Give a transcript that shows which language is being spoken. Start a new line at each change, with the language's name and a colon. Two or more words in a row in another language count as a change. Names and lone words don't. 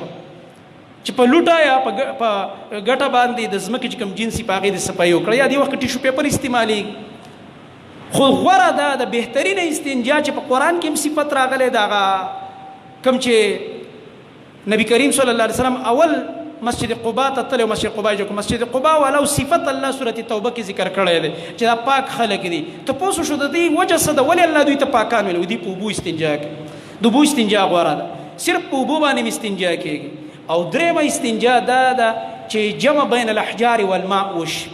Pashto: چې په لوټه یا په ګټه باندې د ځمکې چې کوم جنسي په هغې د صفایي وکړه، یا دې وخت کې
English: tissue paper
Pashto: استعمالېږي. خو غوره ده د بهترینه استنجا چې په قرآن کې هم صفت راغلی د هغه کوم چې نبی کریم
Arabic: صلی الله علیه وسلم
Pashto: اول مسجد قباء ته تللی، مسجد قباء جو مسجد قباء ولو صفت الله سورۃ توبه کې ذکر کړی دی چې دا پاک خلک دي. تپوس شو د دې وجه څه ده، ولې الله دوی ته پاکان ویل؟ دوی په اوبو استنجا کوي. د اوبو استنجا غوره ده، صرف په اوبو باندې استنجا کېږي. او درېمه استنجا دا ده چې
Arabic: جمع بین الاحجار والماء
Pashto: وشي.